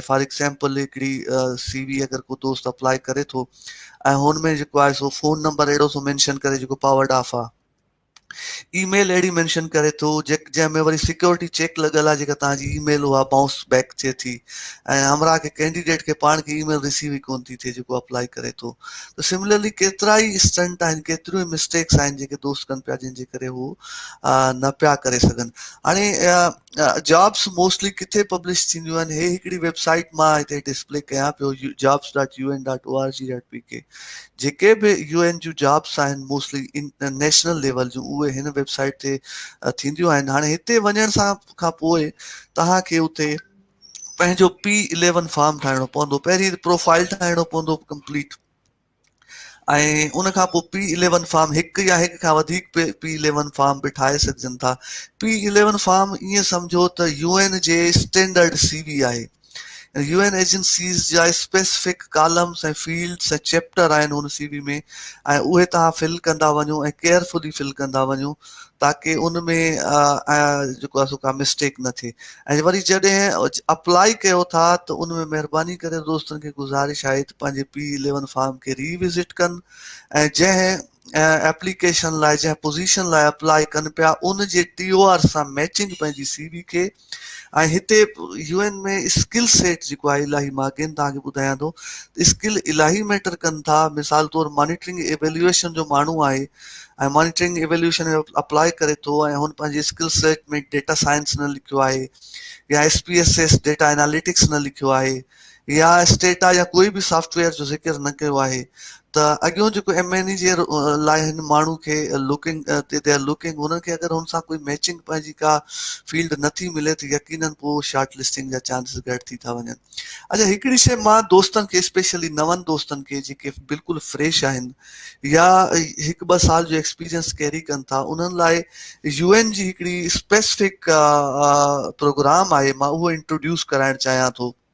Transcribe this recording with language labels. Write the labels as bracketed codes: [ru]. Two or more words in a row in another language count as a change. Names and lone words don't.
[en] for example [sd] हिकिड़ी सीवी अगरि को दोस्त अप्लाई करे थो ऐं हुन में जेको आहे सो फ़ोन नंबर अहिड़ो थो मेंशन करे जेको [en] powered off [sd] आहे, ईमेल अहिड़ी मेंशन करे थो जंहिंमें वरी [en] security check [sd] लॻल आहे, जेका तव्हांजी ईमेल उहा [en] bounce back [sd] थिए थी, ऐं हमरा खे कैंडिडेट खे पाण खे ईमेल रिसीव ई कोन थी थिए जेको अप्लाई करे थो। त सिमिलरली केतिरा ई स्टंट आहिनि, केतिरियूं ई मिस्टेक्स आहिनि जेके दोस्त कनि पिया, जंहिंजे करे हू न पिया करे सघनि। हाणे [en] jobs mostly [sd] किथे पब्लिश थींदियूं आहिनि, हे हिकिड़ी वेबसाइट मां हिते डिस्प्ले कयां पियो, jobs.un.org.pk। जेके बि यूएन जूं जॉब्स आहिनि मोस्टली [en] national level [sd] जूं, उहे हिन वेबसाइट ते थींदियूं आहिनि। हाणे हिते वञण सां खां पोइ तव्हांखे उते पंहिंजो P11 फॉर्म ठाहिणो पवंदो, पहिरीं प्रोफाइल ठाहिणो पवंदो कंप्लीट, ऐं उन खां पोइ P11 फॉर्म, हिकु या हिकु खां वधीक P11 फॉर्म बि ठाहे सघजनि था। P11 फॉर्म ईअं सम्झो त यूएन जे स्टैंडर्ड सीवी आहे। यूएन एजेंसीज़ जा [en] specific columns [sd] ऐं फील्ड्स ऐं चैप्टर आहिनि हुन सीवी में, ऐं उहे तव्हां फिल कंदा वञो ऐं [en] carefully fill [sd] कंदा वञो, ताकी उन में जेको आहे सो का मिस्टेक न थिए। ऐं वरी जॾहिं अप्लाई कयो था त उन में महिरबानी करे दोस्तनि खे गुज़ारिश आहे त पंहिंजे P11 फॉर्म खे रीविज़िट कनि, ऐं जंहिं एप्लीकेशन लाइ, जंहिं पोज़ीशन लाइ अप्लाई कनि पिया, उन जे TOR सां मैचिंग पंहिंजी सीवी खे। ऐं हिते यूएन में [en] skill set [sd] जेको आहे इलाही, मां अगेन तव्हांखे ॿुधायां थो, स्किल इलाही मैटर कनि था। मिसाल तौरु [en] monitoring evaluation [sd] जो माण्हू आहे ऐं [en] monitoring evaluation [sd] में अप्लाई करे थो, ऐं हुन पंहिंजे [en] skill set [sd] में [en] data science [sd] न लिखियो आहे, या [en] SPSS data analytics [sd] न लिखियो आहे, या स्टेटा या कोई बि सॉफ्टवेयर जो ज़िक्र न कयो आहे, त अॻियों जेको MNE जे लाइ हिन माण्हू खे [en] looking they are looking, [sd] हुननि खे अगरि हुन सां कोई मैचिंग पंहिंजी का फील्ड नथी मिले त यकीनन पोइ [en] short listing [sd] जा चांसिस घटि थी था वञनि। अच्छा, हिकिड़ी शइ मां दोस्तनि खे, स्पेशली नवनि दोस्तनि खे जेके बिल्कुलु फ्रेश आहिनि या हिकु ॿ साल जो एक्सपीरियंस कैरी कनि था, उन्हनि लाइ यूएन जी हिकिड़ी [en] specific program [sd] आहे, मां उहो इंट्रोड्यूस कराइणु चाहियां थो।